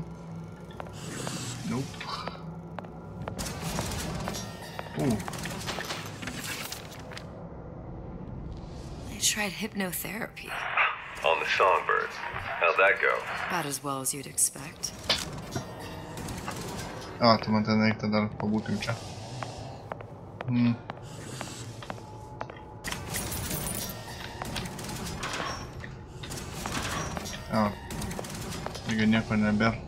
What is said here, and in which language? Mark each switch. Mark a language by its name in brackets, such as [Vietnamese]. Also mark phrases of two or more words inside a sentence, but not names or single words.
[English] Nope. Ooh. They tried hypnotherapy. On the Songbird. How'd that go? About as well as you'd expect. A, [Lithuanian] tai man ten reikia dar pabūkim čia. A, taigi nieko nebėra.